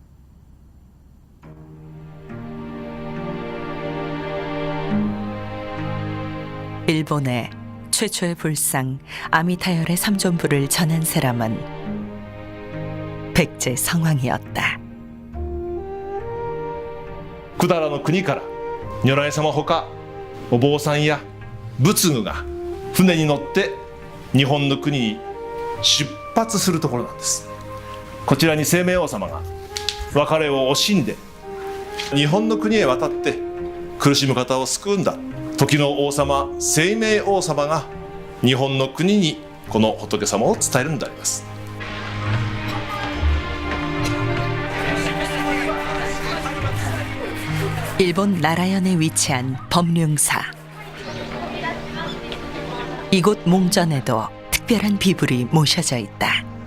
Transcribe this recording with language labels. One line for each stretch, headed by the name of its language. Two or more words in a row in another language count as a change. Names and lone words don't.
Korean: 일본의 최초의 불상 아미타열의 삼존불을 전한 사람은 백제 성왕이었다.
Japanese: 百済の国から如来様ほかお坊さんや仏具が船に乗って日本の国に出発するところなんです。こちらに清明王様が別れを惜しんで日本の国へ渡って苦しむ方を救うんだ。時の王様清明王様が日本の国にこの仏様を伝えるのであります。
Korean: 일본 나라현에 위치한 법륜사. 이곳 몽전에도 특별한 비불이 모셔져 있다.